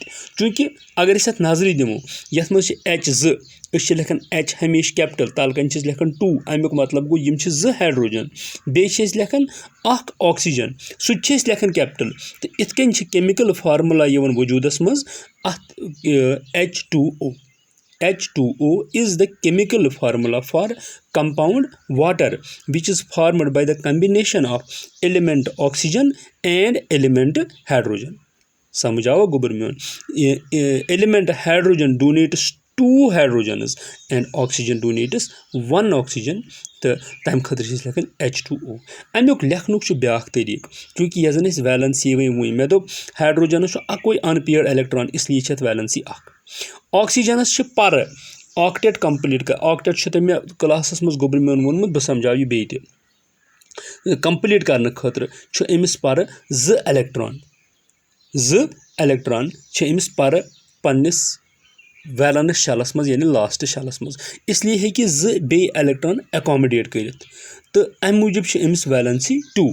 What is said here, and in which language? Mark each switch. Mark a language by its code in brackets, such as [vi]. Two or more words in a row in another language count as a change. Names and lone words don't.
[ks] چوٗنٛکہِ اگر أسۍ اَتھ نظرٕے دِمو یَتھ منٛز چھِ H2 أسۍ چھِ لیکھان H ہمیشہِ کیپٹَل تَلہٕ کَنۍ چھِ أسۍ لیکھان 2 اَمیُک مطلب گوٚو یِم چھِ 2 ہایڈروجَن بیٚیہِ چھِ أسۍ لیکھان 1 آکسیجَن سُہ تہِ چھِ أسۍ لیکھان کیپٹَل. تہٕ یِتھ کٔنۍ چھِ [en] chemical formula [ks] یِوان وجوٗدَس منٛز اَتھ H2O. [en] H2O is the chemical formula for compound water which is formed by the combination of element oxygen and element hydrogen. [ks] سمجھ آوا گوٚبُر میون [en] element hydrogen donates 2 hydrogens and oxygen donates 1 oxygen [ks] تہٕ تَمہِ خٲطرٕ چھِ أسۍ لیکھان H2O. اَمیُک لیکھنُک چھُ بیٛاکھ طریٖقہٕ چوٗنٛکہِ یۄس زَن أسۍ ویلَنسی وۄنۍ مےٚ دوٚپ ہایڈروجَنَس چھُ اَکُے [en] unpaired electron [ks] اِسلیے چھِ اَتھ ویلَنسی 1. آکسیجَنَس چھِ پَرٕ [en] octet complete octet [ks] چھُ تۄہہِ مےٚ کٕلاسَس منٛز گوٚبُر میون ووٚنمُت بہٕ سَمجاو یہِ بیٚیہِ تہِ کَمپلیٖٹ کَرنہٕ خٲطرٕ چھُ أمِس پَرٕ 2 الیکٹران 2 الیکٹران چھِ أمِس پَرٕ پنٛنِس ویلَنس شَلَس منٛز یعنی لاسٹ شَلَس منٛز اِسلیے ہیٚکہِ 2 بیٚیہِ الیکٹران ایکامڈیٹ کٔرِتھ تہٕ اَمہِ موٗجوٗب چھِ أمِس ویلَنسی 2.